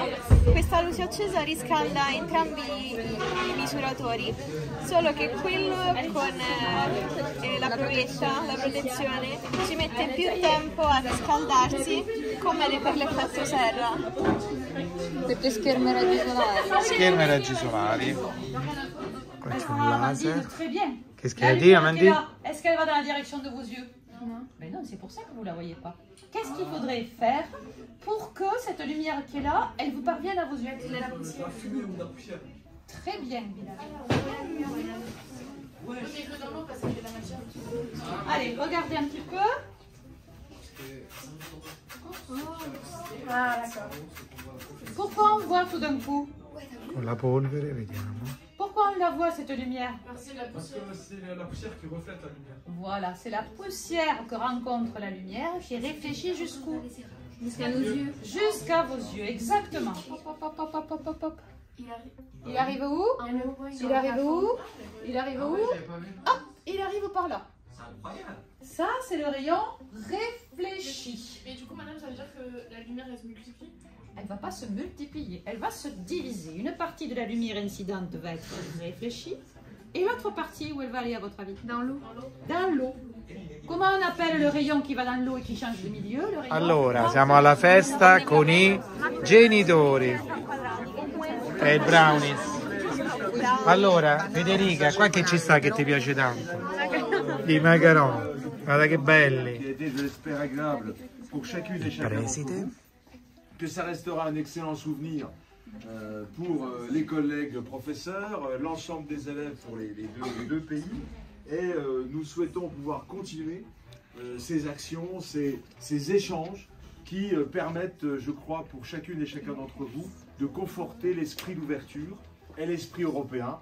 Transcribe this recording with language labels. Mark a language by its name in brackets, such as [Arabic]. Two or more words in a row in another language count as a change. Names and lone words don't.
[Italian] Questa luce accesa riscalda entrambi i misuratori, solo che quello con la provetta, la protezione, ci mette più tempo a riscaldarsi come per l'effetto serra. Perché schermi raggi solari. Schermi raggi solari. Qua c'è un laser. [French] Très bien. Qu'est-ce qu'elle a dit, Amandine? Est-ce qu'elle va dans la direction de vos yeux? Non. Mais non, c'est pour ça que vous ne la voyez pas. Qu'est-ce qu'il faudrait faire pour que cette lumière qui est là, elle vous parvienne à vos yeux? Très bien. Allez, regardez un petit peu. Ah, d'accord. Pourquoi on voit tout d'un coup? [Italian] Con la polvere, vediamo. [French] Pourquoi on la voit cette lumière? Parce que c'est la poussière qui reflète la lumière. Voilà, c'est la poussière que rencontre la lumière qui réfléchit jusqu'où? Jusqu'à nos yeux. Jusqu'à vos yeux, exactement. Hop, hop, hop, hop, hop, hop, hop. Il arrive où? Il arrive où? Il arrive où? Hop, il arrive par là. C'est incroyable. Ça, c'est le rayon réfléchi. Mais du coup, madame, ça veut dire que la lumière, elle se multiplie? Elle ne va pas se multiplier, elle va se diviser. Une partie de la lumière incidente va être réfléchie. Et l'autre partie, où elle va aller à votre avis? Dans l'eau. Dans l'eau. Comment on appelle le rayon qui va dans l'eau [Italian] e che [French] change de milieu? Le rayon... [Italian] Allora, siamo alla festa con i genitori e il brownies. Allora, Federica, qua che ci sta che ti piace tanto? I macaron, guarda che belli. Preside. [French] Que ça restera un excellent souvenir pour les collègues professeurs, l'ensemble des élèves pour les deux pays. Et nous souhaitons pouvoir continuer ces actions, ces échanges qui permettent, je crois, pour chacune et chacun d'entre vous, de conforter l'esprit d'ouverture et l'esprit européen.